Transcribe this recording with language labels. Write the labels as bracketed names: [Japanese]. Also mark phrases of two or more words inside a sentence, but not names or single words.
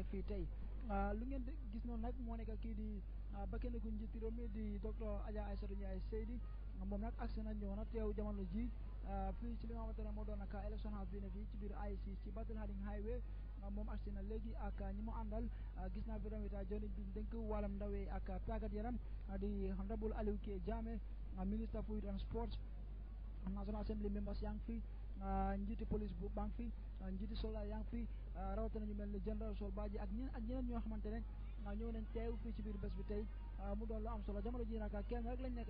[Wolof] fii tey lu ngeen gis noonu nag moo nekk kii di bakkene gu njiiti réew mi di docteur Adja Aïssatou Ndiaye Seydi moom nag agsi na ñëw na teew jamono ji fii ci li nga xamante ne moo doon naka [English] election house [Wolof] bi ne fii ci biir IEC ci Battle Harding Highway moom agsi na léegi ak ñi mu àndal gis naa fi tamit joni bi dénk wàllam ndawee ak tàggat yaram di honorable Alieu K Jammeh [English] minister for youth and sports national assembly members [Wolof] yaa ngi fi njiiti police bu baa ngi fi njiiti soldat yaa ngi fi rawatina ñu mel ni général Sol Badji ak ñeneen ñoo xamante ne ñëw nañ teew fii ci biir bés bi tey mu doon lu am solo jamono ji nag kenn rek lañ nekk